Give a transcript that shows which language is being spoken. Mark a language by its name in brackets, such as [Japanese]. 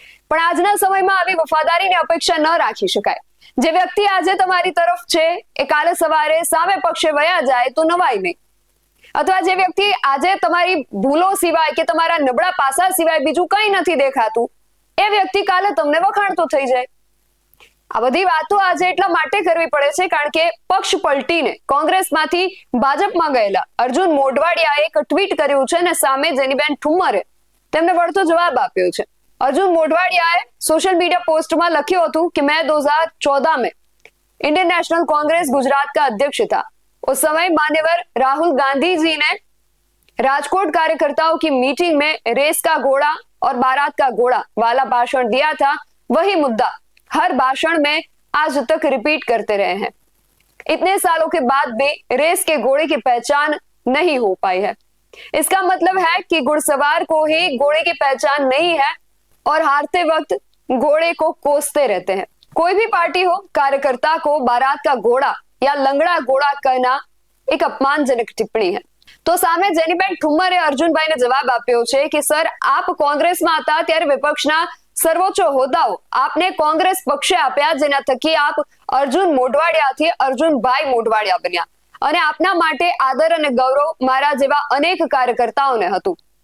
[Gujarati] પણ આજના સમયમાં આવી વફાદારીની અપેક્ષા ન રાખી શકાય. જે વ્યક્તિ આજે તમારી તરફ છે એ કાલે સવારે સામે પક્ષે વયા જાય તો નવાય નહીં, અથવા જે વ્યક્તિ આજે તમારી ભૂલો સિવાય કે તમારા નબળા પાસા સિવાય બીજું કંઈ નથી દેખાતું એ વ્યક્તિ કાલે તમને વખાણતો થઈ જાય. આ બધી વાતો આજે એટલા માટે કરવી પડે છે કારણ કે પક્ષ પલટીને કોંગ્રેસમાંથી ભાજપમાં ગયેલા અર્જુન મોઢવાડિયાએ એક ટ્વીટ કર્યું છે અને સામે જેનીબેન ઠુમ્મરે તેમને વળતો જવાબ આપ્યો છે. [Hindi] अर्जुन मोढवाडियाए सोशल मीडिया पोस्ट में [Gujarati] लख्યું હતું [Hindi] कि मैं 2014 में इंडियन नेशनल कांग्रेस गुजरात का अध्यक्ष था. उस समय मान्यवर राहुल गांधी जी ने राजकोट कार्यकर्ताओं की मीटिंग में रेस का घोड़ा और बारात का घोड़ा वाला भाषण दिया था. वही मुद्दा हर भाषण में आज तक रिपीट करते रहे हैं. इतने सालों के बाद भी रेस के घोड़े की पहचान नहीं हो पाई है. इसका मतलब है कि घुड़सवार को ही घोड़े की पहचान नहीं है और हारते वक्त घोड़े को कोसते रहते हैं. कोई भी पार्टी हो, कार्यकर्ता को बारात का घोड़ा या लंगड़ा घोड़ा कहना एक अपमानजनक टिप्पणी है. [Gujarati] तो સામે જેનીબેન ઠુમ્મરે અર્જુનભાઈને જવાબ આપ્યો છે કે સર, આપ કોંગ્રેસમાં હતા ત્યારે વિપક્ષના સર્વોચ્ચ હોદ્દાઓ આપને કોંગ્રેસ પક્ષે આપ્યા, જેના થકી આપ અર્જુન મોઢવાડિયાથી અર્જુનભાઈ મોઢવાડિયા બન્યા અને આપના માટે આદર અને ગૌરવ મારા જેવા અનેક કાર્યકર્તાઓને હતું.